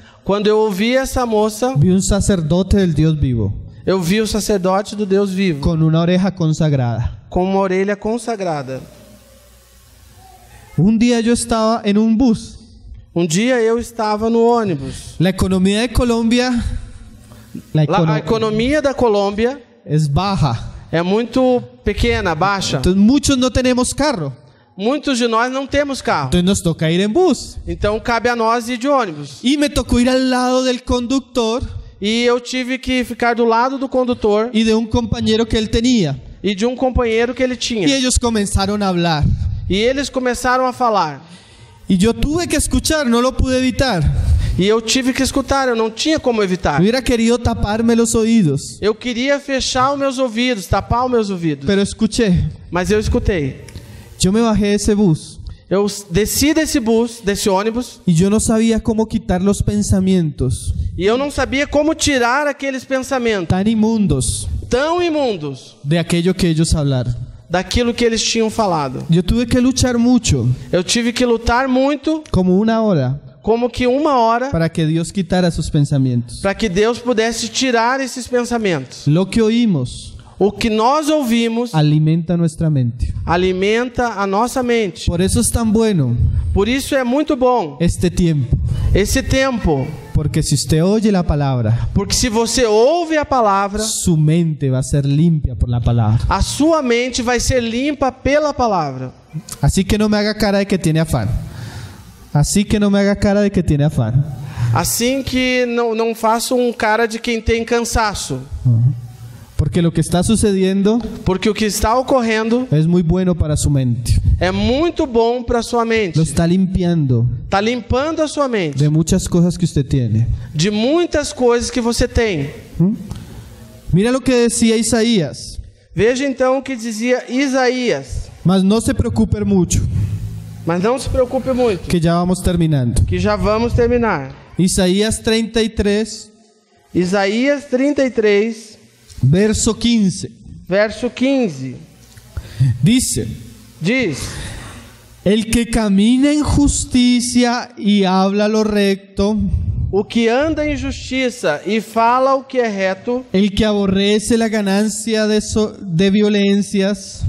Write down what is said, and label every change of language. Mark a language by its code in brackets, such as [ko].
[pt] Quando eu ouvi essa moça, [es] vi un sacerdote del Dios vivo, [pt] eu vi o sacerdote do Deus vivo, [es] con una oreja consagrada. [pt] com uma orelha consagrada. [es] Un día yo estaba en un bus. [pt] Um dia eu estava no ônibus. [es] La economía de Colombia, [pt] A economia da Colômbia [es] es baja. [pt] é muito pequena, baixa. [es] Entonces muchos no tenemos carro. [pt] Muitos de nós não temos carro. [es] Entonces nos toca ir en bus. [pt] Então cabe a nós ir de ônibus. [es] Y me tocó ir al lado del conductor [pt] E eu tive que ficar do lado do condutor [es] y de un compañero que él tenía. [pt] e de um companheiro que ele tinha. [es] Y ellos comenzaron a hablar. [pt] E eles começaram a falar. [es] Y yo tuve que escuchar, no lo pude evitar. [pt] E eu tive que escutar, eu não tinha como evitar. [es] Hubiera querido taparme los oídos, [pt] Eu queria fechar os meus ouvidos, tapar os meus ouvidos. [es] pero escuché. [pt] Mas eu escutei. [es] Yo me bajé de ese bus [pt] Eu desci desse bus, desse ônibus, [es] y yo no sabía cómo quitar los pensamientos [pt] e eu não sabia como tirar aqueles pensamentos [es] tan inmundos [pt] tão imundos [es] de aquello que ellos hablaron. [pt] daquilo que eles tinham falado. [es] Yo tuve que luchar mucho, [pt] Eu tive que lutar muito, [es] como 1 hora, [pt] como que 1 hora, [es] para que Dios quitara sus pensamientos. [pt] para que Deus pudesse tirar esses pensamentos. [es] Lo que oímos [pt] O que nós ouvimos [es] alimenta nuestra mente. [pt] alimenta a nossa mente. [es] Por eso es tan bueno [pt] Por isso é muito bom [es] este tiempo, [pt] esse tempo, [es] porque si usted oye la palabra, [pt] porque se você ouve a palavra, [es] su mente va a ser limpia por la palabra. [pt] a sua mente vai ser limpa pela palavra. [es] Así que no me haga cara de que tiene afán. Así que no me haga cara de que tiene afán. [pt] Assim que não faça cara de quem tem cansaço. [es] Porque lo que está sucediendo [pt] Porque o que está ocorrendo [es] es muy bueno para su mente. [pt] é muito bom para sua mente. [es] Lo está limpiando [pt] Está limpando a sua mente [es] de muchas cosas que usted tiene. [pt] de muitas coisas que você tem. [es] Mira lo que decía Isaías. [pt] Veja então o que dizia Isaías. [es] Mas no se preocupe mucho, [pt] Mas não se preocupe muito, [es] que ya vamos terminando. [pt] que já vamos terminar. [es] Isaías 33, [pt] Isaías 33, [es] verso 15. [pt] verso 15. [es] Dice: [pt] Diz: [es] el que camina en justicia y habla lo recto, [pt] o que anda em justiça e fala o que é reto, [es] el que aborrece la ganancia de violencias,